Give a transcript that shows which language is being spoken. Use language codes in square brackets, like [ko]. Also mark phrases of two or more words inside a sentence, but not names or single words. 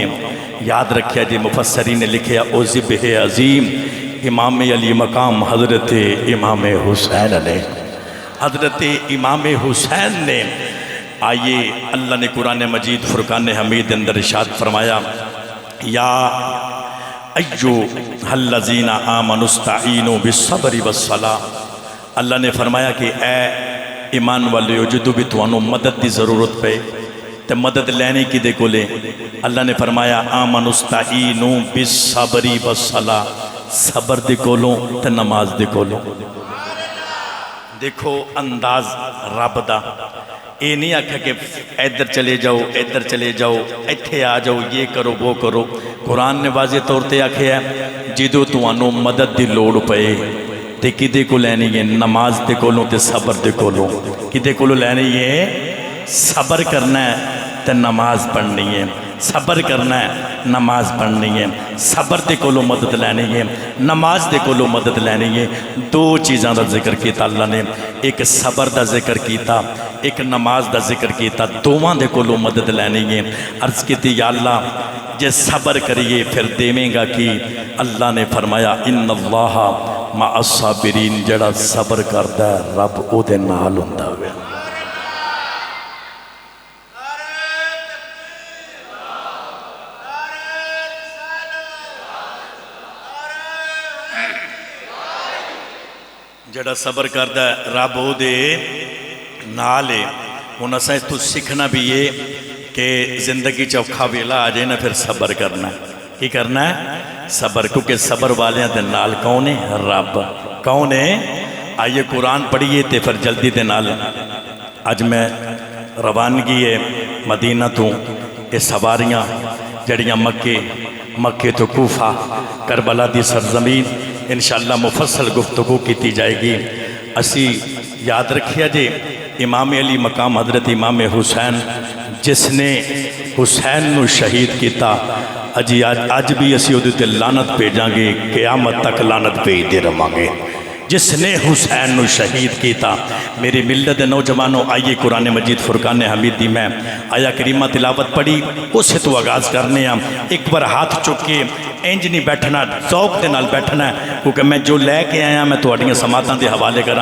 [pa] یاد رکھیا جی، مفسرین نے لکھیا او ذبح عظیم امام علی مقام حضرت امام حسین نے، حضرت امام حسین نے۔ آئیے اللہ نے قرآن مجید فرقان حمید اندر ارشاد فرمایا [ar] یا ایھا الذین آمنوا استعینوا بالصبر والصلاۃ۔ [pa] اللہ نے فرمایا کہ اے ایمان والےو جدوں بھی تانوں مدد دی ضرورت پے تے مدد لینی کدے کولے؟ اللہ نے فرمایا [ar] آمنوا استعینوا بالصبر والصلاۃ، [pa] صبر دے کولوں تے نماز دے کولوں۔ دیکھو انداز رب دا، یہ نہیں آکھا کہ ادھر چلے جاؤ ادھر چلے جاؤ ایتھے آ جاؤ یہ کرو وہ کرو۔ قرآن نے واضح طور تے آکھیا ہے جدوں تانوں مدد دی لوڑ پئے تے کدے کو لینی ہے؟ نماز دے کولوں تے صبر دے کولوں۔ کدے کولوں لینی ہے؟ صبر کرنا ہے تے نماز پڑھنی ہے، صبر کرنا ہے نماز پڑھنی ہے، صبر دے کولوں مدد لینی ہے، نماز دے کولوں مدد لینی ہے۔ دو چیزاں دا ذکر کیتا اللہ نے، ایک صبر دا ذکر کیتا، ایک نماز دا ذکر کیتا، دوواں دے کولوں مدد لینی ہے۔ عرض کیتی یا اللہ جے صبر کریے پھر دیویں گا کی؟ اللہ نے فرمایا [ar] ان اللہ مع الصابرین، [pa] جڑا صبر کردا ہے رب او دے نال ہوندا ہے۔ جڑا صبر کردا ہے رب او دے نال ہے۔ ہن اساں اس تو سیکھنا بھی یہ کہ زندگی چوکھا ویلا آ جائے نا پھر صبر کرنا ہے۔ کی کرنا ہے؟ صبر، کیونکہ صبر والیاں دے نال کون ہے؟ رب۔ کون ہے؟ آئیے قرآن پڑھیے تے پھر جلدی دے نال اج میں روانگی ہے مدینہ تو یہ سواریاں جڑیاں مکے تو کوفہ کربلا دی سرزمین انشاءاللہ مفصل گفتگو کیتی جائے گی۔ اسی یاد رکھیا جے امام علی مقام حضرت امام حسین جس نے حسین نو شہید کیتا، اج بھی اسی وہ تے لعنت بھیجاں گے، قیامت تک لعنت بھیجدے رہاں گے۔ جس نے حسین نو شہید کیتا، میری ملت نوجوانوں آئیے قرآن مجید فرقان حمیدی میں آیا کریمہ تلاوت پڑھی، اسے تو آغاز کرنے ہیں۔ ایک بار ہاتھ چکے انج نہیں بیٹھنا، ذوق دے نال بیٹھنا ہے، کیونکہ میں جو لے کے آیا میں تہاڈیاں سماعتاں دے حوالے کراں۔